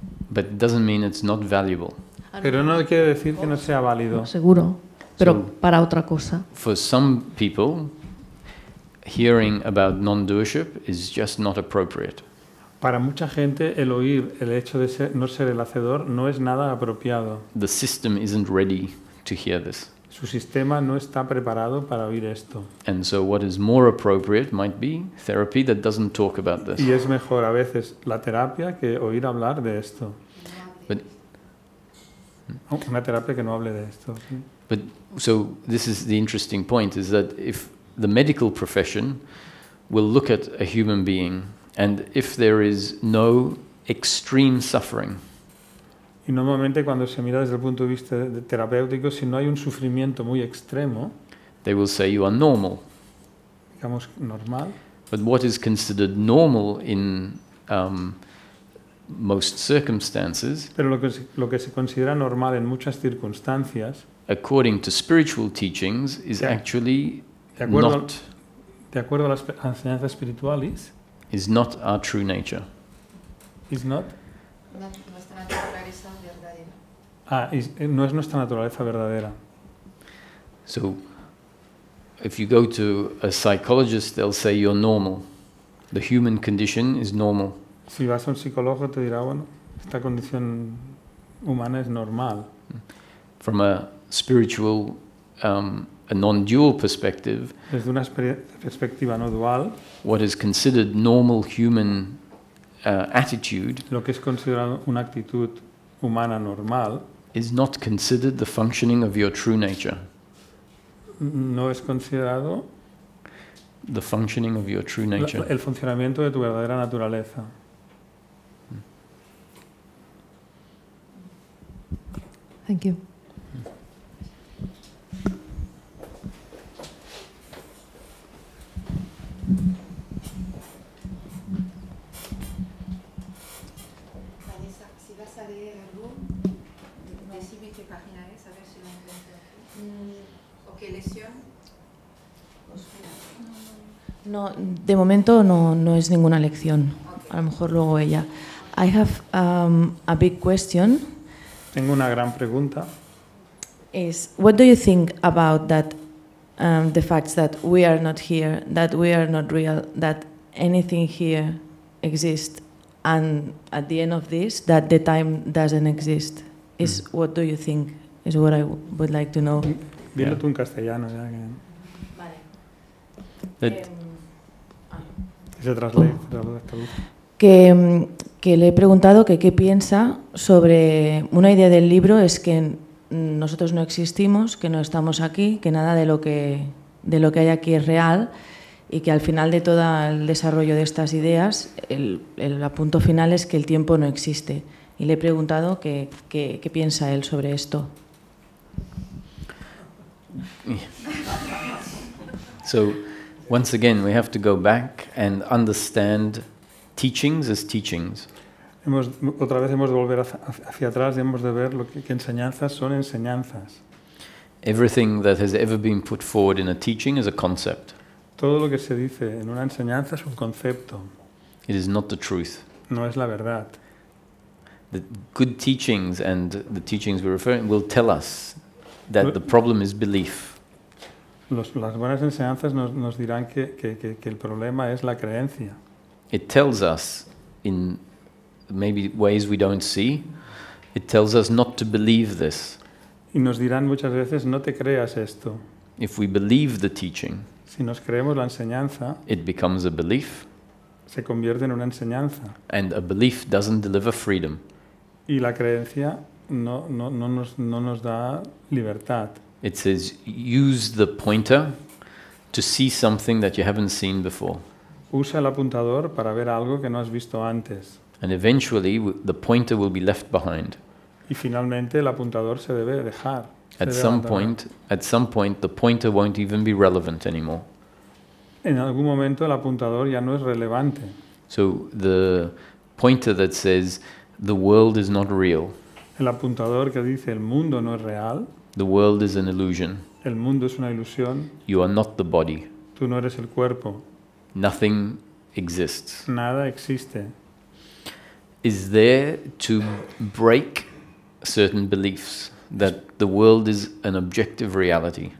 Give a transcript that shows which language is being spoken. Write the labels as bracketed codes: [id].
[en] But it doesn't mean it's not valuable. [es] Pero no quiere decir que no sea válido. Seguro, pero [en] So- [es] para otra cosa. [en] For some people, hearing about non-doership is just not appropriate. [es] Para mucha gente el oír el hecho de no ser el hacedor no es nada apropiado. [en] The system isn't ready to hear this. [es] Su sistema no está preparado para oír esto. [en] And so what is more appropriate might be therapy that doesn't talk about this. [es] Y es mejor a veces la terapia que oír hablar de esto. [en] But [es] Una terapia que no hable de esto. ¿sí? [en] But so this is the interesting point, is that if the medical profession will look at a human being, and if there is no extreme suffering, [es] Y normalmente cuando se mira desde el punto de vista terapéutico, si no hay un sufrimiento muy extremo, [en] they will say you are normal. [es] digamos normal, [en] But what is considered normal in most circumstances, [es] pero lo que se considera normal en muchas circunstancias, [en] according to spiritual teachings, is Yeah. actually [es] de acuerdo, [en] not [es] de acuerdo a las enseñanzas espirituales, [en] is not our true nature. is not, [es] Nuestra naturaleza verdadera. no es nuestra naturaleza verdadera. [en] So if you go to a psychologist, they'll say you're normal. The human condition is normal. [es] Si vas a un psicólogo te dirá, bueno, esta condición humana es normal. [en] From a spiritual, a non-dual perspective, [es] Desde una perspectiva no dual, [en] what is considered normal human attitude [es] lo que es considerado una actitud humana normal [en] is not considered the functioning of your true nature. [es] no es considerado [en] The functioning of your true nature. [es] el funcionamiento de tu verdadera naturaleza. [en] Thank you. [es] Vanessa, si vas a leer algo, decime qué página es, a ver si lo encuentro aquí. ¿O qué lesión? No, de momento no es ninguna lección. A lo mejor luego ella. [en] I have a big question. [es] Tengo una gran pregunta. [en] Is what do you think about that? The facts that we are not here, that we are not real, that anything here exists, and at the end of this, that the time doesn't exist. Is what do you think? Is what I would like to know. [es] Dilo tú en castellano ya [en] That [es] que se traslade. Que le he preguntado que qué piensa sobre una idea del libro, es que nosotros no existimos, que no estamos aquí, que nada de lo que hay aquí es real y que al final de todo el desarrollo de estas ideas el punto final es que el tiempo no existe. Y le he preguntado qué piensa él sobre esto. [en] So, once again, we have to go back and understand teachings as teachings. [es] Otra vez hemos de volver hacia atrás y hemos de ver que enseñanzas son enseñanzas. [en] Everything that has ever been put forward in a teaching is a concept. [es] Todo lo que se dice en una enseñanza es un concepto, [en] It is not the truth. [es] no es la verdad. [en] The good teachings and the teachings we're referring will tell us that the problem is belief. [es] Las buenas enseñanzas nos dirán que el problema es la creencia. [en] It tells us, in maybe ways we don't see, it tells us not to believe this. [es] Y nos dirán muchas veces, no te creas esto. [en] If we believe the teaching, [es] Si nos creemos la enseñanza, [en] it becomes a belief, [es] se convierte en una enseñanza. [en] and a belief doesn't deliver freedom. [es] Y la creencia no nos da libertad. [en] It says, use the pointer to see something that you haven't seen before. [es] Usa el apuntador para ver algo que no has visto antes. [en] And eventually, the pointer will be left behind. [es] Y finalmente el apuntador se debe dejar. [en] At some point, the pointer won't even be relevant anymore. [es] En algún momento el apuntador ya no es relevante. [en] So the pointer that says, the world is not real, [es] El apuntador que dice el mundo no es real, [en] the world is an illusion, [es] el mundo es una ilusión, [en] you are not the body, [es] tú no eres el cuerpo, [en] nothing exists, [es] nada existe. [en] is there to break certain beliefs that the world is an objective reality.